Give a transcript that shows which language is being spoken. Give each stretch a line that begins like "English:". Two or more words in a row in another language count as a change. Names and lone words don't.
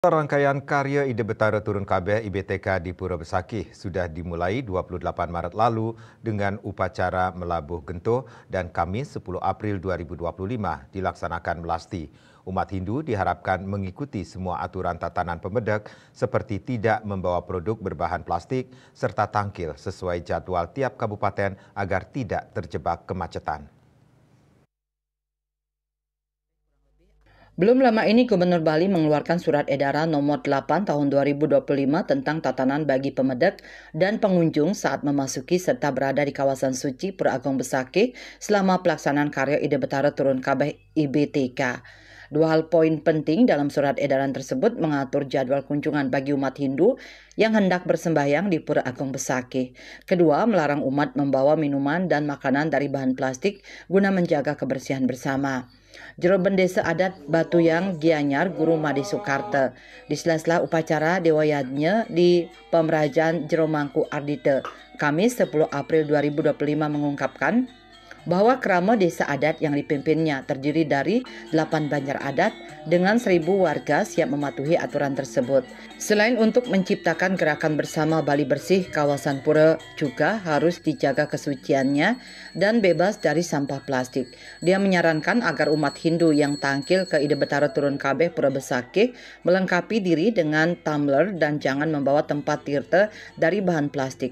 Indonesian: Rangkaian karya Ide Betara Turun Kabeh IBTK di Pura Besakih sudah dimulai 28 Maret lalu dengan upacara melabuh gento dan Kamis 10 April 2025 dilaksanakan melasti. Umat Hindu diharapkan mengikuti semua aturan tatanan pemedek seperti tidak membawa produk berbahan plastik serta tangkil sesuai jadwal tiap kabupaten agar tidak terjebak kemacetan. Belum lama ini Gubernur Bali mengeluarkan surat edaran nomor 8 tahun 2025 tentang tatanan bagi pemedek dan pengunjung saat memasuki serta berada di kawasan suci Pura Agung Besakih selama pelaksanaan karya Ide Betara Turun Kabeh IBTK. Dua hal poin penting dalam surat edaran tersebut mengatur jadwal kunjungan bagi umat Hindu yang hendak bersembahyang di Pura Agung Besakih. Kedua, melarang umat membawa minuman dan makanan dari bahan plastik guna menjaga kebersihan bersama. Jero Bendesa Adat Batuyang Gianyar Guru Made Soekarto di sela-sela upacara Dewa Yajna di Pemerajaan Jero Mangku Ardite Kamis 10 April 2025 mengungkapkan bahwa kerama desa adat yang dipimpinnya terdiri dari 8 banjar adat dengan 1.000 warga siap mematuhi aturan tersebut. Selain untuk menciptakan gerakan bersama Bali Bersih, kawasan pura juga harus dijaga kesuciannya dan bebas dari sampah plastik. Dia menyarankan agar umat Hindu yang tangkil ke Ide Betara Turun Kabeh Pura Besakih melengkapi diri dengan tumbler dan jangan membawa tempat tirta dari bahan plastik.